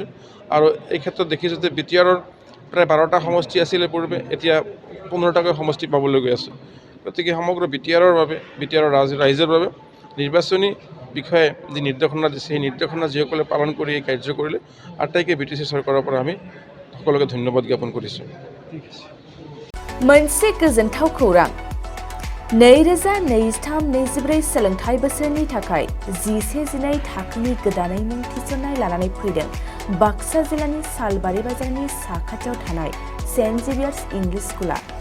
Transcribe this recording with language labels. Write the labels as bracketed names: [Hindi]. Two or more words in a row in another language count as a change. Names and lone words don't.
[Assamese] আৰু এই ক্ষেত্ৰত দেখিছোঁ যে বিটিআৰৰ প্ৰায় 12টা সমষ্টি আছিলে পূৰ্বে, এতিয়া 15টাকৈ সমষ্টি পাবলৈ গৈ আছে। গতিকে সমগ্ৰ বিটিআৰৰ বাবে বিটিআৰৰ ৰাইজৰ বাবে নিৰ্বাচনী বিষয়ে যি নিৰ্দেশনা দিছে সেই নিৰ্দেশনা যিসকলে পালন কৰি এই কাৰ্য কৰিলে আটাইকে বিটিচি চৰকাৰৰ পৰা আমি সকলোকে ধন্যবাদ জ্ঞাপন কৰিছোঁ। [Bodo] मोनसे गोजोनथाव खौरां 2023-24 सोलोंथाइ बोसोरनि थाखाय 11-12 थाखोनि गोदानै मुं थिसननाय लानानै फैदों बाक्सा जिल्लानि सालबारि बाजारनि साखाथियाव थानाय सेन्ट जेभियार्स इंलिश स्कुला।